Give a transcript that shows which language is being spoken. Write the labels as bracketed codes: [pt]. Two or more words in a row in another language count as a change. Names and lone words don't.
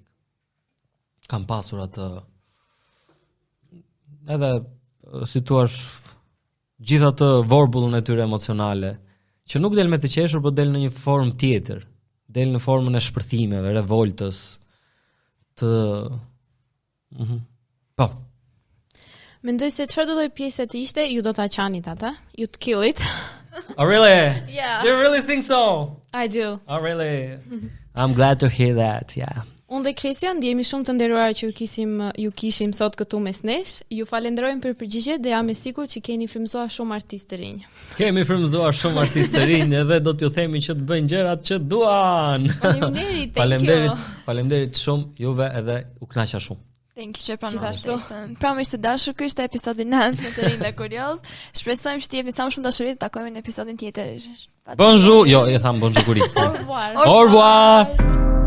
[sq] Kam pasur atë edhe si thua gjithë atë vorbullën e tyre emocionale, që nuk del me të qeshur, por del në një formë tjetër. Del në formën e shpërthimeve, revoltës, të Po. Mendoj se çfarë do lloj pjese të ishte, ju do ta qanit atë, ju të killit. [en] Oh really? Yeah. Do you really think so? I do. Oh really? I'm glad to hear that. Yeah. [sq] Unë dhe Kresja ndjehemi shumë të nderuara që ju kishim sot këtu mes nesh. Ju falenderojmë për përgjigjet dhe jam e sigurt që keni frymëzuar shumë artistë të rinj. Kemi frymëzuar shumë artistë të rinj edhe do t'ju themi që të bëjnë gjërat që duan. Faleminderit. Faleminderit shumë juve edhe u kënaqa shumë. [en] Thank you [sq] që pranuar. Pra miq të dashur, ky ishte episodi 9 me të rinj dhe kurioz. Shpresojmë që të jepni sa më shumë dashuri të takojmë në episodin tjetër. Bonjour, jo, e tham bonjour. [fr] Au revoir. Au revoir.